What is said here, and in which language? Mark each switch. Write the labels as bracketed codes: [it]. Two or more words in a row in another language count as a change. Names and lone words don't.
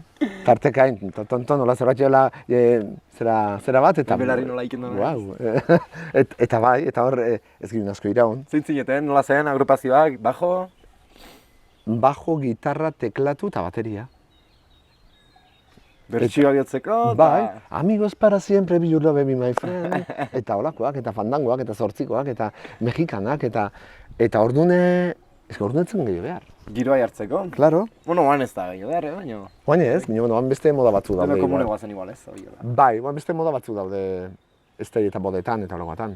[eu] Tartekain, tonton, nola zerbait zera bat, eta... Belarri nola egiten duen. Wow. Eta bai, eta hor ez ginen asko iraun. Zeintzineten, nola zen, agrupazioak, bajo? Bajo, gitarra, teklatu eta bateria. Bertsioa biotzeko, [en] Bai, [es] amigos para siempre, [en] be your love, be my friend. [eu] Eta holakoak, eta fandangoak, eta zortzikoak, eta mexikanak, eta ordune... Ez que ordunetzen gehiago behar. Giroa jartzeko? Claro. Bueno, oan ez da gehiago behar, baina... Baina ez, oan beste moda batzu daude. Dena komune guazen igual ez, hori da. Bai, oan beste moda batzu daude estei eta bodetan eta holakoatan.